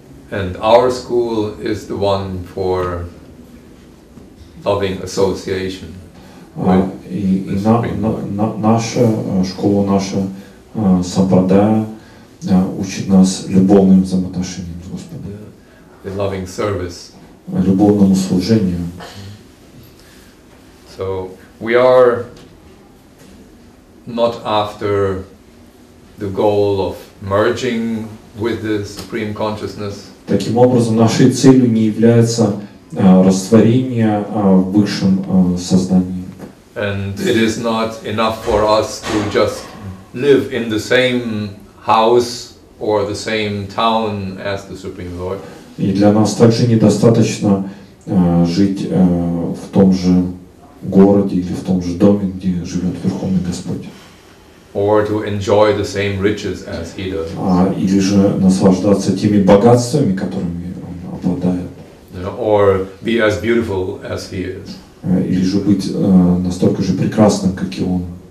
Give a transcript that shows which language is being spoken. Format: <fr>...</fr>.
<en>And our school is the one for loving association.</en> <ru>И наша школа, наша сампрадая учит нас любовным взаимоотношениям с Господом.</ru> <en>The loving service.</en> <ru>Любовному служению.</ru> <en>So we are not after the goal of merging with the Supreme Consciousness.</en> <ru>Таким образом, нашей целью не является растворение в высшем сознании.</ru> <en>And it is not enough for us to just live in the same house or the same town as the Supreme Lord.</en> <ru>И для нас также недостаточно жить в том же городе или в том же доме, где живет Верховный Господь.</ru> <en>Or to enjoy the same riches as he does.</en> <ru>Или же наслаждаться теми богатствами, которыми он обладает.</ru> <en>Or be as beautiful as he is.</en> <ru>Или же быть настолько же прекрасным, как и он.</ru>